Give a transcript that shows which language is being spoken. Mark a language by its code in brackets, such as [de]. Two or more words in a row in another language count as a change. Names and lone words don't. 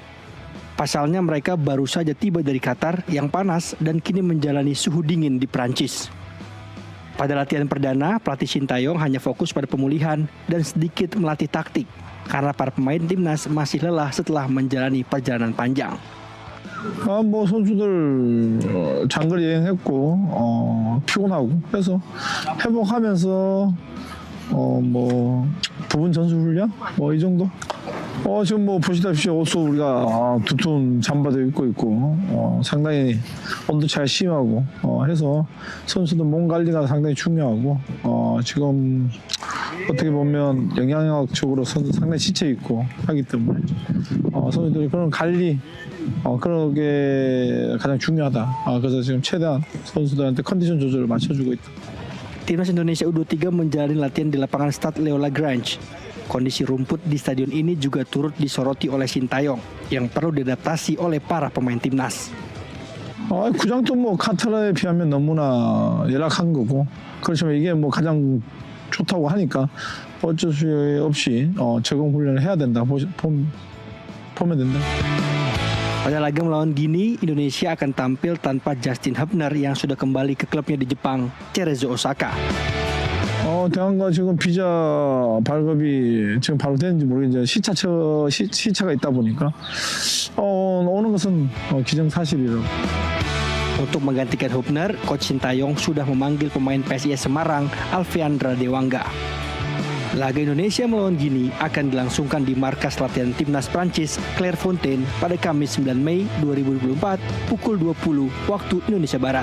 [id] Pasalnya mereka baru saja tiba dari Qatar yang panas dan kini menjalani suhu dingin di Prancis. Pada latihan perdana, pelatih Sintayong hanya fokus pada pemulihan dan sedikit melatih taktik, karena para pemain timnas masih lelah setelah menjalani perjalanan panjang. [ko] 선수들 장거리 여행했고 피곤하고 그래서 회복하면서 부분 전술 훈련 이 정도. 지금 보시다시피 옷도 우리가 두툼 잠바도 입고 있고 상당히 온도 차이 심하고 해서 선수들 몸 관리가 상당히 중요하고 지금 어떻게 보면 영양학적으로 상당히 지쳐 있고 하기 때문에 선수들이 그런 관리 그런 게 가장 중요하다. 그래서 지금 최대한 선수들한테 컨디션 조절을 맞춰주고 있다. [id] Timnas Indonesia U23 menjalani latihan di lapangan Stade Léo Lagrange. Kondisi rumput di stadion ini juga turut disoroti oleh Sintayong yang perlu diadaptasi oleh para pemain timnas. [ko] 구장도 카타르에 비하면 너무나 열악한 거고 그렇지만 이게 가장 좋다고 하니까 어쩔 수 없이 적응 훈련을 해야 된다 보면 된다. [id] Pada laga melawan Gini, Indonesia akan tampil tanpa Justin Hubner yang sudah kembali ke klubnya di Jepang, Cerezo Osaka. [ko] 대한과 지금 비자 발급이 지금 바로 되는지 모르겠는데 시차가 있다 보니까 오는 것은 기정사실이라고. [id] Untuk menggantikan Hubner, Coach Sintayong sudah memanggil pemain PSIS Semarang, Alfeandra Dewangga. Laga Indonesia melawan Gini akan dilangsungkan di markas latihan timnas Prancis, Clairefontaine, pada Kamis 9 Mei 2024 pukul 20 waktu Indonesia Barat.